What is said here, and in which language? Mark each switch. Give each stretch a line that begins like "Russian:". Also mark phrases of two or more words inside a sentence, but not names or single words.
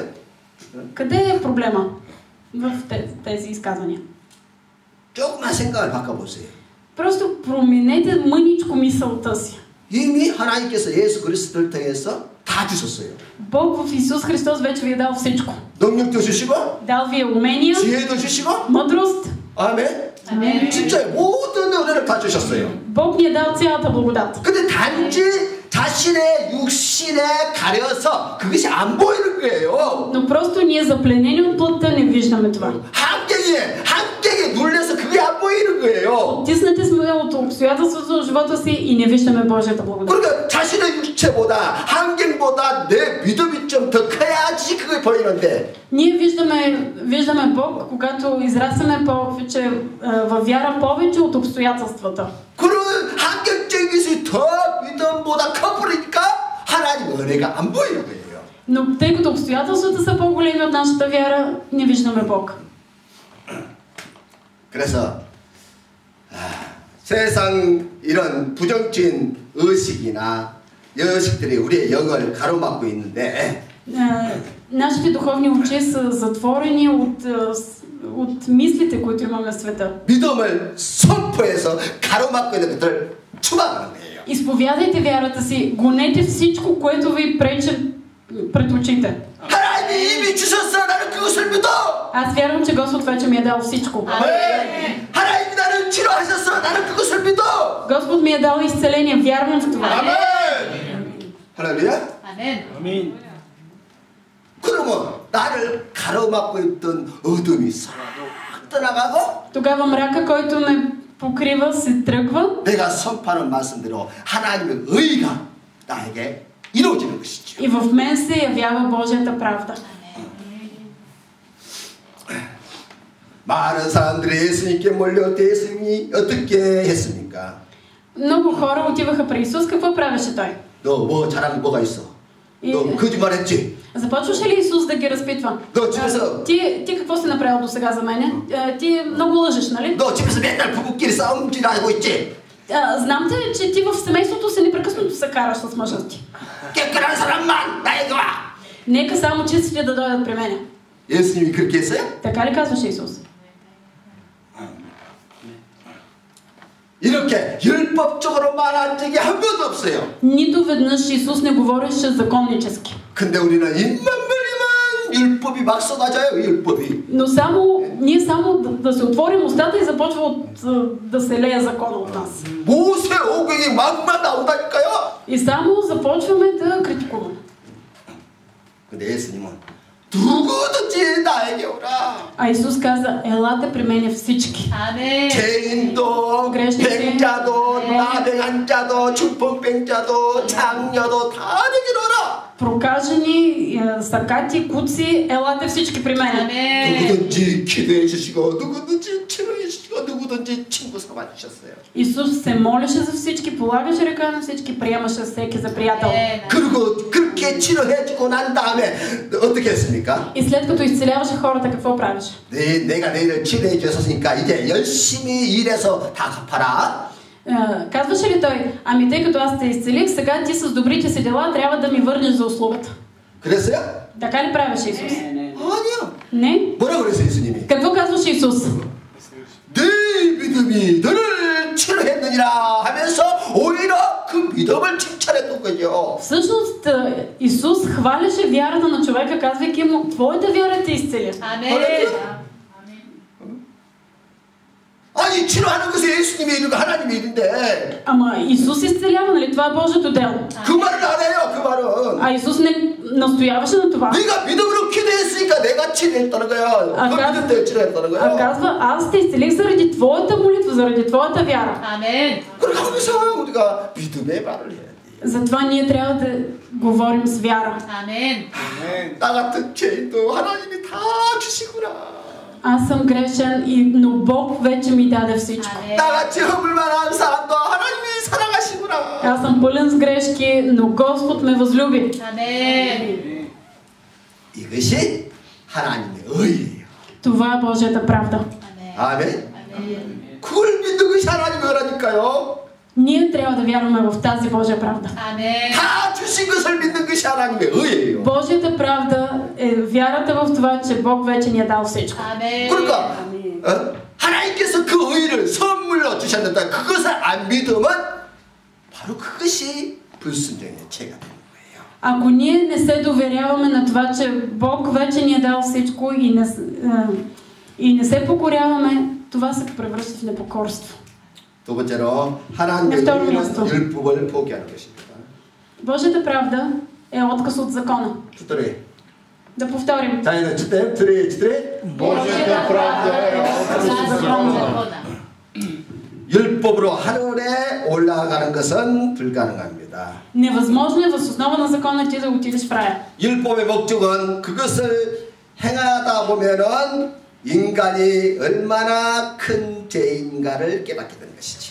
Bulgarian: Къде е проблема в тези изказвания?
Korean: 조금만 생각을 바꿔보세요.
Bulgarian: Просто променете мъничко мисълта си.
Korean: 이미 하나님께서 예수 그리스도를 통해서 다 주셨어요.
Bulgarian: Бог в Исус Христос вече ви е дал всичко.
Korean: 능력도 주시고,
Bulgarian: Дал ви е умения,
Korean: 지혜도 주시고,
Bulgarian: мъдрост.
Korean: 아멘. 아멘. 진짜 모든 은혜를 다 주셨어요.
Bulgarian: Бог ни е дал цялата благодат.
Korean: 근데 단지 자신의 육신에 가려서 그것이 안 보이는 거예요.
Bulgarian: Но просто ние запленени от плътта не виждаме това.
Korean: 한계에 눌려서 그게 안 보이는 거예요.
Bulgarian: Тиснати сме от обстоятелството в живота си и не виждаме Божията благодат.
Korean: 그러니까 자신의 육체보다 환경보다 내 믿음이 좀 더 커야지 그게 보이는데.
Bulgarian: Ние виждаме Бог, когато израстваме повече във вяра повече от обстоятелствата.
Korean: 그런 환경적인 것이 더 믿음보다 커버리니까 하나님 은혜가 안 보이는 거예요.
Bulgarian: Но тъй като обстоятелствата са по-големи от нашата вяра, не виждаме Бог.
Korean: 그래서 세상 이런 부정적인 의식이나 여식들이 우리의 영을 가로막고 있는데
Bulgarian: нашите духовни очи са затворени от мислите, които имаме в света.
Korean: 믿음을 선포해서 가로막고 있는 것들을 추방하는 거예요.
Bulgarian: Изповядайте вярата си, гонете всичко, което ви пречи пред очите.
Korean: 하나님이 이미 주셨어. 나는 그것을 믿어.
Bulgarian: Аз вярвам, че Господ вече ми е дал всичко.
Korean: 하나님이 나를 치료하셨어. 나는 그것을 믿어.
Bulgarian: Господ ми ми е дал изцеление. Вярвам в това.
Korean: 아멘. 할렐루야. 아멘. 그러면 나를 가로막고 있던 어둠이 싹 떠나가고
Bulgarian: Тогава мрака, който ме покрива, се тръгва.
Korean: 내가 선포하는 말씀대로 하나님의 의가 나에게 이루어지는 것이죠.
Bulgarian: И в мен се явява Божията правда.
Korean: 많은 사람들이 예수님께 몰려 예수님이 어떻게 했습니까?
Bulgarian: Много хора отиваха при Исус. Какво правеше Той?
Korean: 너 뭐 잘하는 뭐가 있어? 너 거짓말했지?
Bulgarian: Започваше ли Исус да ги разпитва?
Korean: 너 집에서
Bulgarian: Ти какво си направил до сега за мене? Ти много лъжеш, нали?
Korean: 너 집에서 맨날 부부끼리 싸움질 하고 있지?
Bulgarian: Знам те, че ти в семейството си непрекъснато се караш с мъжа ти.
Korean: 깨끗한 사람만 나에게 와.
Bulgarian: Нека само чистите да дойдат при мене.
Korean: 예수님이 그렇게 했어요?
Bulgarian: Така ли казваше Исус?
Korean: 이렇게 율법적으로 말한 적이 한 번도 없어요.
Bulgarian: Нито веднъж Исус не говореше законнически.
Korean: 근데 우리는 입만 벌리면 율법이 막 쏟아져요. 율법이.
Bulgarian: Но ние само да се отворим устата и започва да се лее закона от нас.
Korean: 모세 오경이 막만 나온다니까요.
Bulgarian: И само започваме да критикуваме.
Korean: 근데 예수님은 누구든지 나에게 오라.
Bulgarian: А Исус каза, елате при мене всички.
Korean: 아멘. 죄인도, 백자도, 나병한 자도, 중풍병자도, 장녀도 다 내게 오라.
Bulgarian: Прокажени, сакати, куци, елате всички при мене.
Korean: 아멘. 누구든지 기도해 주시고 누구든지 치료해 주시고 누구든지 친구 삼아 주셨어요.
Bulgarian: Исус се молеше за всички, полагаше ръка на всички, приемаше всеки за приятел.
Korean: 그리고 그렇게 치료해 주고 난 다음에 어떻게 했습니까?
Bulgarian: И след като изцеляваше хората, какво правеше?
Korean: 내가 너희를 치료해 줬으니까 이제 열심히 일해서 다 갚아라.
Bulgarian: Казваше ли той, ами тъй като аз те изцелих, сега ти с добрите си дела трябва да ми върнеш за услугата?
Korean: 그랬어요?
Bulgarian: Така ли правеше Исус?
Korean: 아니요.
Bulgarian: Не.
Korean: 뭐라 그랬어요, 예수님이?
Bulgarian: Какво казваше Исус?
Korean: 네 믿음이 너를 치료했느니라 하면서 오히려 그 믿음을 칭찬했던 거죠.
Bulgarian: Всъщност Исус хваляше вярата на човека, казвайки му, твоята вяра те изцеля.
Korean: 아멘. 아니 치료하는 것이 예수님의 일이고 하나님의 일인데
Bulgarian: Ама Исус изцелява, нали? Това е Божието дело.
Korean: 그 말을 안 해요. 그 말은
Bulgarian: А Исус не настояваше на това.
Korean: 네가 믿음으로 기도했으니까 내가 치료했다는 거야. 그 믿음 때문에 치료했다는
Bulgarian: А
Korean: 거야.
Bulgarian: казва, аз те изцелих заради твоята молитва, заради твоята вяра.
Korean: 아멘. 그러니까 항상 우리가 믿음의 말을 해야 돼.
Bulgarian: Затова ние трябва да говорим с вяра.
Korean: 아멘. 나 같은 죄인도 하나님이 다 주시구나.
Bulgarian: Аз съм грешен, но Бог вече ми даде всичко.
Korean: 나같이 허물만한 사람도 하나님이 사랑하시구나.
Bulgarian: Аз съм пълен с грешки, но Господ ме възлюби.
Korean: 아멘. 이것이 하나님의 의예요.
Bulgarian: Това е Божията правда.
Korean: 아멘. 그걸 믿는 것이 하나님의 의라니까요.
Bulgarian: Ние трябва да вярваме в тази Божия правда.
Korean: 아멘. 다 주신 것을 믿는 것이 하나님의 의예요.
Bulgarian: Божията правда е вярата в това, че Бог вече ни е дал всичко.
Korean: 아멘. 그러니까 하나님께서 그 의를 선물로 주셨는데 그것을 안 믿으면 바로 그것이 불순종의 죄가 되는 거예요.
Bulgarian: Ако ние не се доверяваме на това, че Бог вече ни е дал всичко и не се покоряваме, това се превръща в непокорство.
Korean: 두 번째로 하나님의 의는 율법을 포기하는 것입니다.
Bulgarian: Божията правда е отказ от закона.
Korean: 주더래.
Bulgarian: Да повторим.
Korean: 자기는 주대, 주대.
Bulgarian: Божията правда е 자, закона.
Korean: 율법으로 하늘에 올라가는 것은 불가능합니다.
Bulgarian: Невъзможно е въз основа на закона ти да отидеш в рая.
Korean: 율법의 목적은 그것을 행하다 보면은 인간이 얼마나 큰 죄인가를 깨닫게 되는 것이죠.